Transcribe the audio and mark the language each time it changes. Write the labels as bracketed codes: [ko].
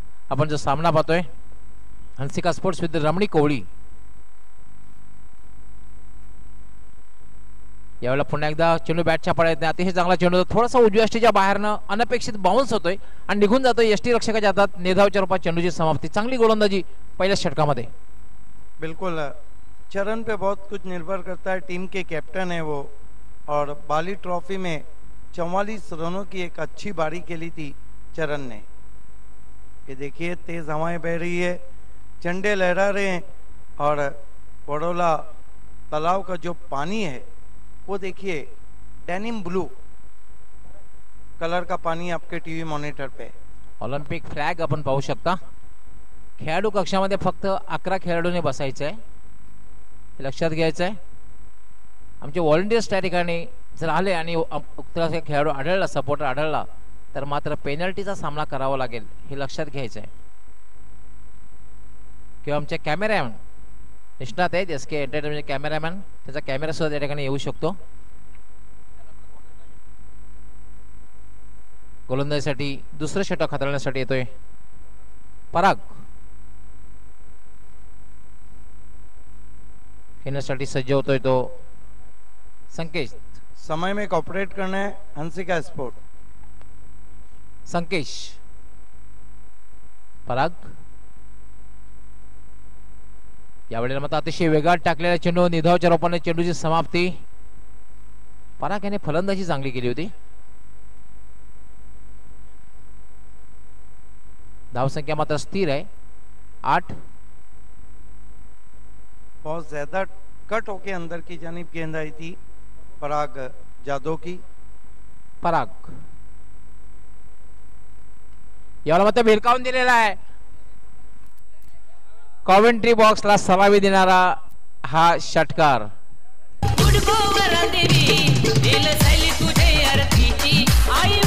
[mr] आपण जो सामना पाहतोय हंसिका स्पोर्ट्स विरुद्ध रमणी कोवळी. यावेळेला पुन्हा एकदा चेंडू बॅटच्या पाड्यात नाही. अतिशय चांगला चेंडू, थोडासा उजव्या यष्टीच्या बाहेरनं अनपेक्षित बाउन्स होतोय आणि निघून जातोय. यष्टी रक्षकाच्या हातात निर्धावच्या रूपात चेंडूची समाप्ती. चांगली गोलंदाजी पहिल्या षटकामध्ये. [hi] बिल्कुल चरण पे बहुत कुछ निर्भर करता है. टीम के कैप्टन है वो, और बाली ट्रॉफी में 44 रनों की एक अच्छी बारी खेली थी चरण ने. ये देखिए तेज हवाएं बह रही है, झंडे लहरा रहे हैं और बड़ौला तालाब का जो पानी है वो देखिए डेनिम ब्लू कलर का पानी आपके टीवी मॉनिटर पे. [mr] ऑलिम्पिक फ्लॅग आपण पाहू शकता. खेळाडू कक्षामध्ये फक्त 11 खेळाडूंनी बसायचं आहे, हे लक्षात घ्यायचं आहे. आमचे व्हॉलंटियर्स त्या ठिकाणी जर आले आणि उक्त खेळाडू आढळला, सपोर्टर आढळला, तर मात्र पेनल्टीचा सामना करावा लागेल, हे लक्षात घ्यायचं आहे. किंवा आमचे कॅमेरामॅन निष्णात आहेत, एस के एंटरटेनमेंटचे कॅमेरामॅन, त्याचा कॅमेरा सुद्धा त्या ठिकाणी येऊ शकतो. गोलंदाजीसाठी दुसरं षटक हाताळण्यासाठी येतोय पराग. खेळण्यासाठी सज्ज होतोय तो संकेश. [hi] समय में कॉपरेट करना है हंसिका स्पोर्ट. [mr] संकेश पराग यावेळेला मात्र अतिशय वेगात टाकलेला चेंडू, निधावच्या रूपाने चेंडूची समाप्ती. पराग याने फलंदाजी चांगली केली होती. धावसंख्या मात्र स्थिर आहे 8. [hi] बहुत ज्यादा कट होके अंदर की जानिब गेंद आई थी पराग जादव की. [mr] पराग याला मात्र भिरकावून दिलेला आहे. कॉमेंट्री बॉक्सला सलामी देणारा हा षटकार. उडगो वरादेवी दिल सायली तुझे आरतीची आई.